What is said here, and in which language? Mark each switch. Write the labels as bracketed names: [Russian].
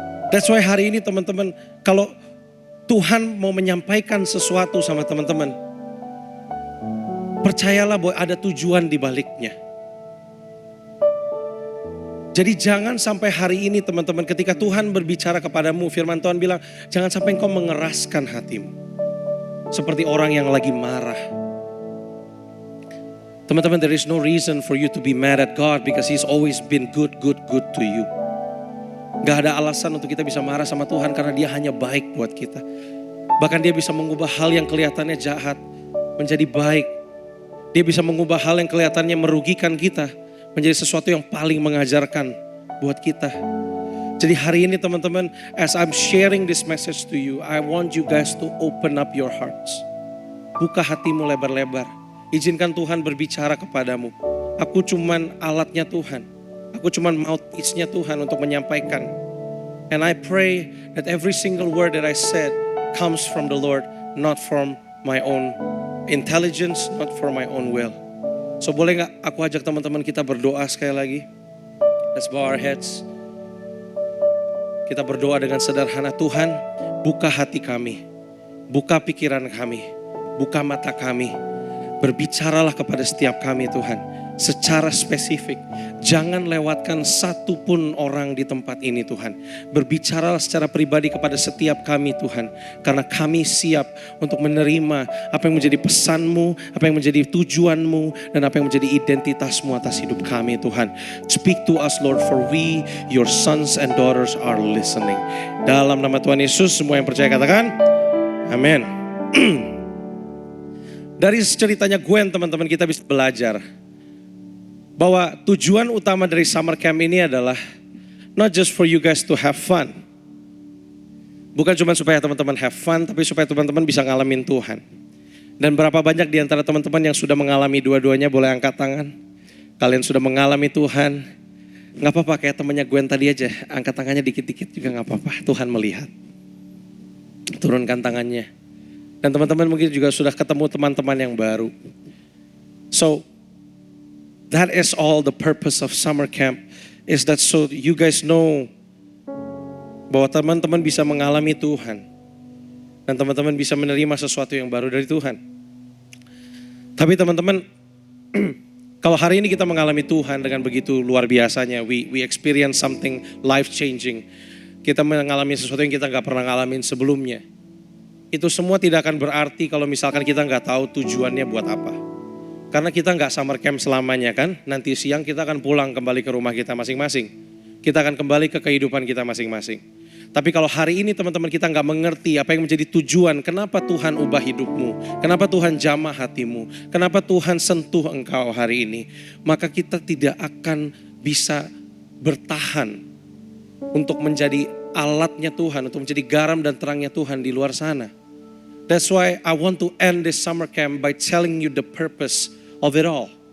[English] That's why [Indonesian] hari ini teman-teman, kalau Tuhan mau menyampaikan sesuatu sama teman-teman, percayalah bahwa ada tujuan di baliknya. Jadi jangan sampai hari ini teman-teman, ketika Tuhan berbicara kepadamu, firman Tuhan bilang, jangan sampai engkau mengeraskan hatimu. Seperti orang yang lagi marah. Teman-teman, [English] there is no reason for you to be mad at God because He's always been good to you. [Indonesian] Gak ada alasan untuk kita bisa marah sama Tuhan karena Dia hanya baik buat kita. Bahkan Dia bisa mengubah hal yang kelihatannya jahat menjadi baik. Dia bisa mengubah hal yang kelihatannya merugikan kita menjadi sesuatu yang paling mengajarkan buat kita. Jadi hari ini teman-teman, [English] as I'm sharing this message to you, I want you guys to open up your hearts. [Indonesian] Buka hatimu lebar-lebar. Izinkan Tuhan berbicara kepadamu. Aku cuman alatnya Tuhan. Aku cuman mouthpiece-nya Tuhan untuk menyampaikan. [English] And I pray that every single word that I said comes from the Lord, not from my own intelligence, not for my own will. [Indonesian] So boleh gak aku ajak teman-teman kita berdoa sekali lagi? [English] Let's bow our heads. [Indonesian] Kita berdoa dengan sederhana. Tuhan, buka hati kami, buka pikiran kami, buka mata kami. Berbicaralah kepada setiap kami Tuhan, secara spesifik. Jangan lewatkan satu pun orang di tempat ini Tuhan. Berbicaralah secara pribadi kepada setiap kami Tuhan. Karena kami siap untuk menerima apa yang menjadi pesan-Mu, apa yang menjadi tujuan-Mu, dan apa yang menjadi identitas-Mu atas hidup kami Tuhan. [English] Speak to us Lord, for we, your sons and daughters are listening. [Indonesian] Dalam nama Tuhan Yesus, semua yang percaya katakan, amin. Dari ceritanya Gwen teman-teman, kita bisa belajar bahwa tujuan utama dari summer camp ini adalah [English] not just for you guys to have fun. [Indonesian] Bukan cuma supaya teman-teman [English] have fun, [Indonesian] tapi supaya teman-teman bisa ngalamin Tuhan. Dan berapa banyak di antara teman-teman yang sudah mengalami dua-duanya, boleh angkat tangan. Kalian sudah mengalami Tuhan. Gak apa-apa, kayak temannya Gwen tadi aja, angkat tangannya dikit-dikit juga gak apa-apa. Tuhan melihat. Turunkan tangannya. Dan teman-teman mungkin juga sudah ketemu teman-teman yang baru. [English] So, that is all the purpose of summer camp. Is that so you guys know [Indonesian] bahwa teman-teman bisa mengalami Tuhan. Dan teman-teman bisa menerima sesuatu yang baru dari Tuhan. Tapi teman-teman, kalau hari ini kita mengalami Tuhan dengan begitu luar biasanya. [English] We experience something life changing. [Indonesian] Kita mengalami sesuatu yang kita gak pernah ngalamin sebelumnya. Itu semua tidak akan berarti kalau misalkan kita gak tahu tujuannya buat apa. Karena kita nggak summer camp selamanya kan. Nanti siang kita akan pulang kembali ke rumah kita masing-masing. Kita akan kembali ke kehidupan kita masing-masing. Tapi kalau hari ini teman-teman kita nggak mengerti apa yang menjadi tujuan, kenapa Tuhan ubah hidupmu, kenapa Tuhan jamah hatimu, kenapa Tuhan sentuh engkau hari ini, maka kita tidak akan bisa bertahan untuk menjadi alatnya Tuhan, untuk menjadi garam dan terangnya Tuhan di luar sana. [English] That's why I want to end this summer camp by telling you the purpose of it all.